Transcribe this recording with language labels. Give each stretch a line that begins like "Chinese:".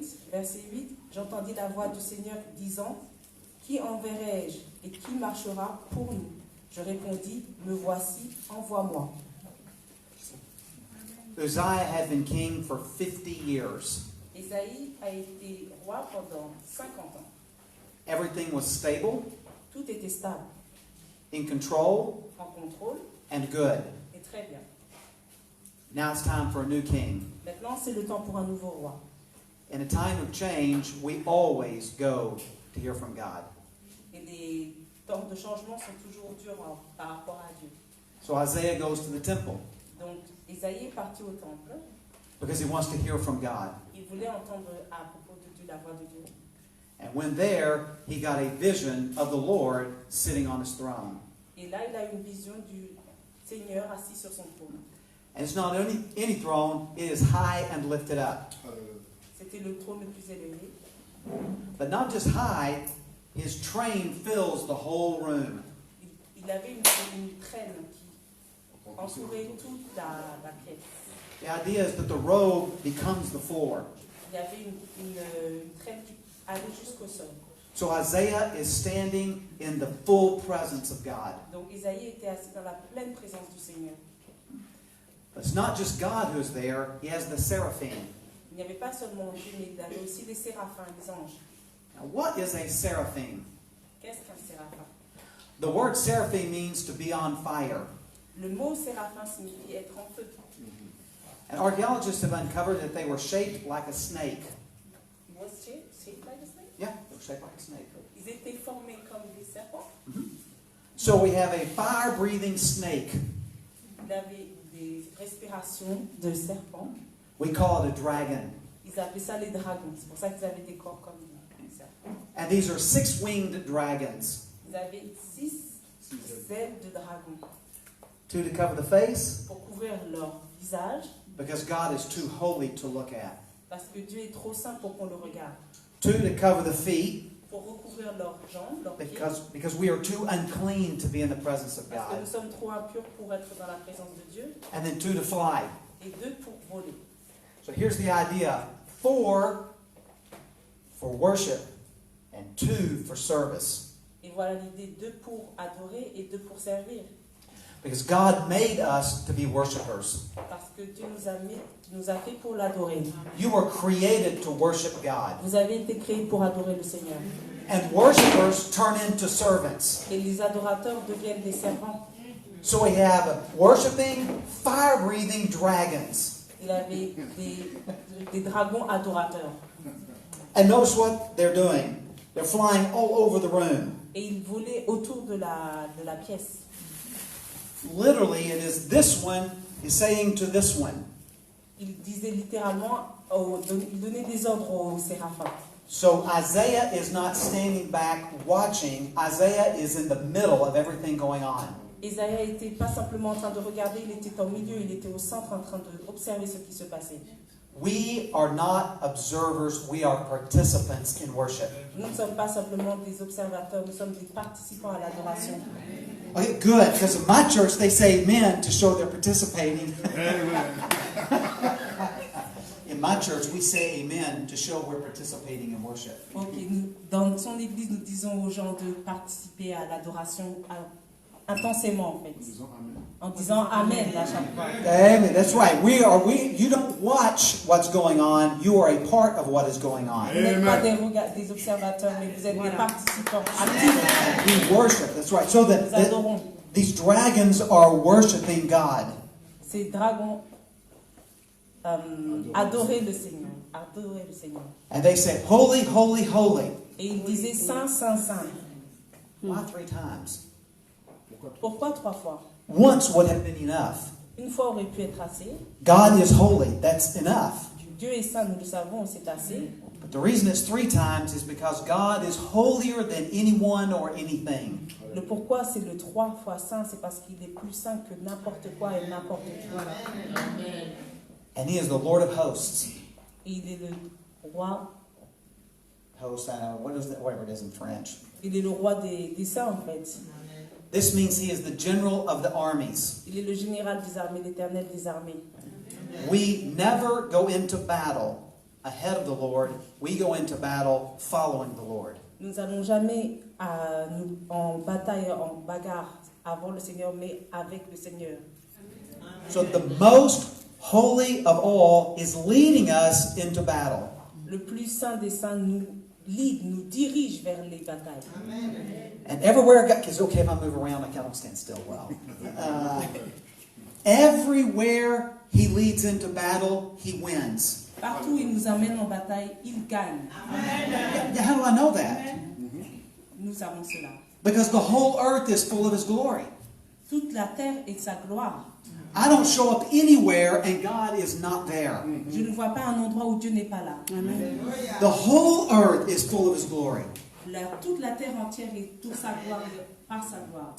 French: Verset 8, j'entendis la voix du Seigneur disant: Qui enverrai-je et qui marchera pour nous? Je répondis: Me voici, envoie-moi.
English: Uzziah had been king for 50 years.
French: Ésaïe a été roi pendant 50 ans.
English: Everything was stable,
French: Tout était stable,
English: in control,
French: en contrôle
English: and good.
French: et très bien.
English: Now it's time for a new king.
French: Maintenant, c'est le temps pour un nouveau roi.
English: In a time of change, we always go to hear from God.
French: Et les temps de changement sont toujours durs par rapport à Dieu.
English: So Isaiah goes to the temple
French: Donc, Ésaïe est parti au temple.
English: because he wants to hear from God.
French: Il voulait entendre à propos de Dieu, la voix de Dieu.
English: And when there, he got a vision of the Lord sitting on his throne.
French: Et là, il a une vision du Seigneur assis sur son trône.
English: And it's not only any throne, it is high and lifted up.
French: C'était le trône le plus élevé.
English: But not just high, his train fills the whole room.
French: Il avait une traîne qui entourait toute la pièce.
English: The idea is that the robe becomes the floor.
French: Il y avait une traîne qui allait jusqu'au sol.
English: So Isaiah is standing in the full presence of God.
French: Donc Ésaïe était assis dans la pleine présence du Seigneur.
English: But it's not just God who's there, he has the seraphim.
French: Il n'y avait pas seulement Dieu, mais il y avait aussi les séraphins, les anges.
English: Now, what is a seraphim?
French: Qu'est-ce qu'un séraphin?
English: The word seraphim means to be on fire.
French: Le mot séraphin signifie être en feu.
English: And archaeologists have uncovered that they were shaped like a snake. Was shaped like a snake? Yeah, they were shaped like a snake.
French: Ils étaient formés comme des serpents.
English: So we have a fire-breathing snake.
French: Il avait des respirations de serpents.
English: We call it a dragon.
French: Ils appelaient ça les dragons. C'est pour ça qu'ils avaient des corps comme des serpents.
English: And these are 6-winged dragons.
French: Ils avaient 6 ailes de dragon
English: 2 to cover the face,
French: pour couvrir leur visage,
English: because God is too holy to look at.
French: parce que Dieu est trop saint pour qu'on le regarde.
English: 2 to cover the feet,
French: Pour recouvrir leurs jambes, leurs pieds,
English: because we are too unclean to be in the presence of
French: parce que
English: God.
French: nous sommes trop impurs pour être dans la présence de Dieu.
English: And then 2 to fly.
French: Et 2 pour voler.
English: So here's the idea. 4 for worship and 2 for service.
French: Et voilà l'idée, 2 pour adorer et 2 pour servir.
English: Because God made us to be worshipers.
French: Parce que Dieu nous a fait pour l'adorer.
English: You were created to worship God.
French: Vous avez été créés pour adorer le Seigneur.
English: And worshipers turn into servants.
French: Et les adorateurs deviennent des servants.
English: So we have worshiping, fire-breathing dragons.
French: Il avait des dragons adorateurs.
English: And notice what they're doing. They're flying all over the room.
French: Et ils volaient autour de la pièce.
English: Literally, it is this one is saying to this one.
French: Il disait littéralement, il donnait des ordres aux séraphins.
English: So Isaiah is not standing back watching. Isaiah is in the middle of everything going on.
French: Isaïe n'était pas simplement en train de regarder, il était au milieu, il était au centre en train d'observer ce qui se passait.
English: We are not observers, we are participants in worship.
French: Nous ne sommes pas simplement des observateurs, nous sommes des participants à l'adoration.
English: Okay, good, because in my church they say amen to show they're participating. In my church we say amen to show we're participating in worship. Okay.
French: Dans son église, nous disons aux gens de participer à l'adoration intensément, en fait. En disant Amen à chaque fois.
English: Amen. That's right. You don't watch what's going on. You are a part of what is going on.
French: Vous n'êtes pas des observateurs, mais vous êtes des participants actifs.
English: We worship. That's right. So
French: Nous adorons.
English: these dragons are worshiping God.
French: Ces dragons adoraient le Seigneur. Adoraient le Seigneur.
English: And they say, holy, holy, holy.
French: Et ils disaient Saint, Saint, Saint.
English: Why 3 times?
French: Pourquoi 3 fois?
English: Once would have been enough.
French: Une fois aurait pu être assez.
English: God is holy. That's enough.
French: Dieu est saint, nous le savons, c'est assez.
English: But the reason it's 3 times is because God is holier than anyone or anything.
French: Le pourquoi c'est le 3 fois saint, c'est parce qu'il est plus saint que n'importe quoi et n'importe qui.
English: And He is the Lord of hosts.
French: Et il est le roi.
English: Host, whatever it is in French.
French: Il est le roi des saints, en fait.
English: This means He is the general of the armies.
French: Il est le général des armées, l'Éternel des armées.
English: We never go into battle ahead of the Lord. We go into battle following the Lord.
French: Nous n'allons jamais en bataille, en bagarre avant le Seigneur, mais avec le Seigneur.
English: So the most holy of all is leading us into battle.
French: Le plus saint des saints nous
English: lead,
French: nous dirige vers les batailles.
English: And everywhere, because okay, if I move around, I don't stand still well. Everywhere He leads into battle, He wins.
French: Partout où il nous amène en bataille, il gagne.
English: How do I know that?
French: Nous savons cela.
English: Because the whole earth is full of His glory.
French: Toute la terre est de sa gloire.
English: I don't show up anywhere and God is not there.
French: Je ne vois pas un endroit où Dieu n'est pas là.
English: The whole earth is full of His glory.
French: Toute la terre entière est toute sa gloire, par sa gloire.